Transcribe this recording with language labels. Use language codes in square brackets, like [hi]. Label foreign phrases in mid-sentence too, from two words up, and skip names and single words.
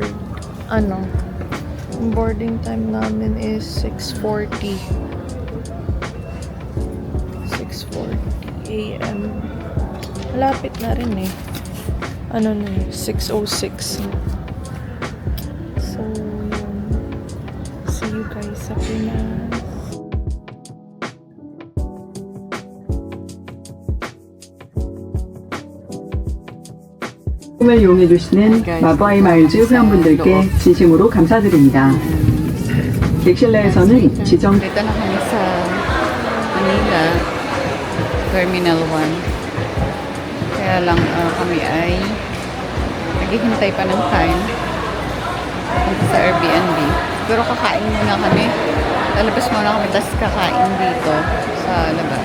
[tl] Ang [en] boarding time [tl] namin is 6:40. 6:40 a.m. Malapit na rin eh. 6:06. So, yun. [en] See you guys sa Pinas. [ko] 을 이용해주시는 마바이 마일즈 회원분들께 진심으로 감사드립니다. 객실 내에서는 지정 [tl] Dito na kami sa Manila, Terminal 1. Kaya lang kami ay naghihintay pa ng time dito sa Airbnb. Pero kakain muna kami. Lalabas muna kami, tapos kakain dito sa labas.